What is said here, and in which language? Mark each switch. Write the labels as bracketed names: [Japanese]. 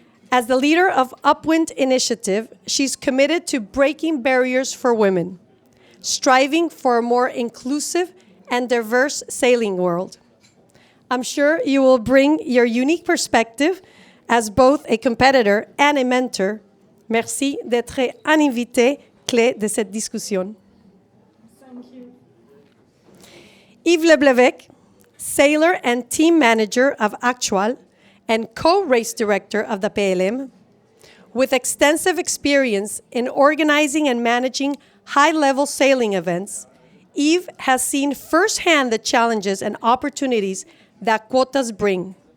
[English] As the leader of UpWind Initiative, she's committed to breaking barriers for women, striving for a more inclusive and diverse sailing world. I'm sure you will bring your unique perspective as both a competitor and a mentor. [French] Merci d'être un invité clé de cette discussion. [English] Thank you. Yves Le Blevec, sailor and team manager of Actual and co-race director of the PLM, with extensive experience in organizing and managing high-level sailing events, Yves has seen firsthand the challenges and opportunities that quotas bring.